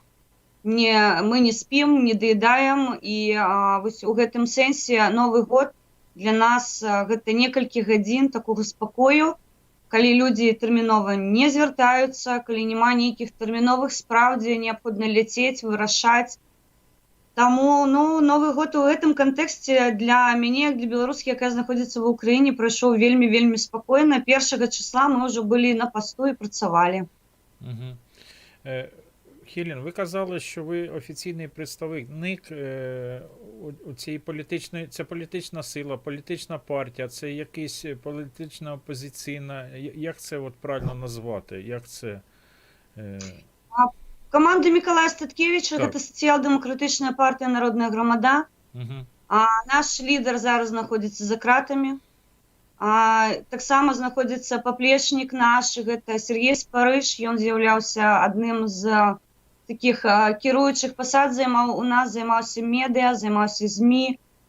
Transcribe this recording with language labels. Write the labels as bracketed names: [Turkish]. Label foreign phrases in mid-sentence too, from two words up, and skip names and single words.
[Belarusian] Мы не спім, не даедаем, і вось у гэтым сэнсе Новы год для нас гэта некалькі гадзін такога спакою, калі людзі тэрмінова не звяртаюцца, калі няма нейкіх тэрміновых спраў, дзе неабходна ляцець, вырашаць. Таму, ну, Новы год у гэтым кантэксце для мяне, як для беларускі, якая знаходзіцца ва ўкраіне, прайшоў вельмі спакойна. 1 числа мы ўжо былі на пасту і працавалі. Угу. [Ukrainian] Хелен, ви казали, що ви офіційний представник у цій політичної, це політична сила, політична партія, це якась політична опозиційна, як це от правильно назвати, як це? Команда Миколая Статкевича, Так. [Belarusian] гэта сацыял-дэмакратычная партія Народная грамада. Угу. Наш лідар зараз знаходзіцца за кратамі. Таксама знаходзіцца паплечнік наш, гэта Сергей Спарыш, ён з'яўляўся адным з таких кіруючых пасад у нас, займаўся медыа, займаўся ЗМІ.